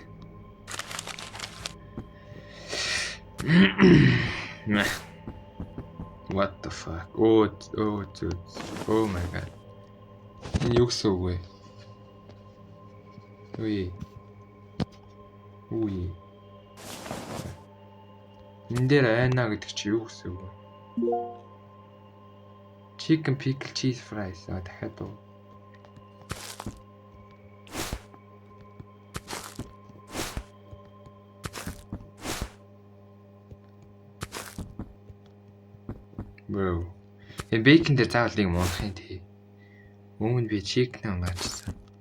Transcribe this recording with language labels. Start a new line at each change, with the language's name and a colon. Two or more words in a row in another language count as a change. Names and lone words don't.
English: What the fuck? Oh my god.
Mongolian: Энэ юу гэсэн үг вэ? Үе. Энэ дээр айна гэдэг чи юу гэсэн үг вэ?
English: Chicken pickle cheese fries.
Mongolian: Дахиад уу. Бро. Энэ бейкон дээр заавал нэг муухай юм тий. Өмнө би chicken амгаачсан.